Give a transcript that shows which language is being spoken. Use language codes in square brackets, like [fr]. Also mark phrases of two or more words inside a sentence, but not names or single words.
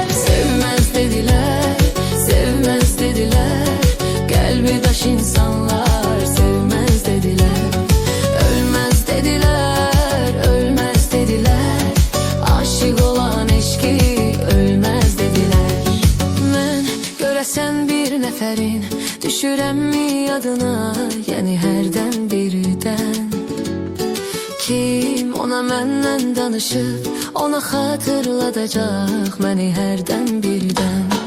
[tr] Sevmez dediler, sevmez dediler, kalbidaş insanlar sevmez dediler. Ölmez dediler, ölmez dediler, aşık olan eşki ölmez dediler. [az] Mən görəsən bir nəfərin, düşürəmmi yadına, yəni hərdən birdən. Kim ona məndən danışıb, ona xatırladacaq məni hərdən birdən.